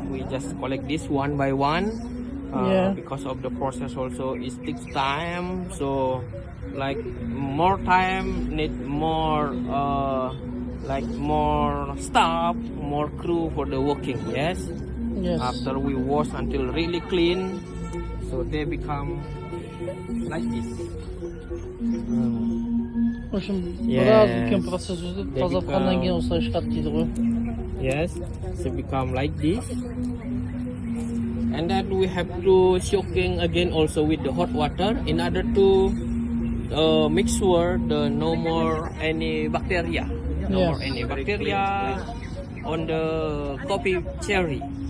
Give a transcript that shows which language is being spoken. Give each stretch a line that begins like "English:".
English: We just collect this one by one. Because of the process also it takes time, so like more time need more like more staff, more crew for the working. Yes. After we wash until really clean, so they become like this.
Russian: В общем,
Kazakh: біраз үлкен процесс өтеді, тазартқаннан кейін осылай шығады дейді ғой.
English: Yes, so become like this. And then we have to soaking again also with the hot water in order to make sure the no more any bacteria, more any bacteria on the coffee cherry.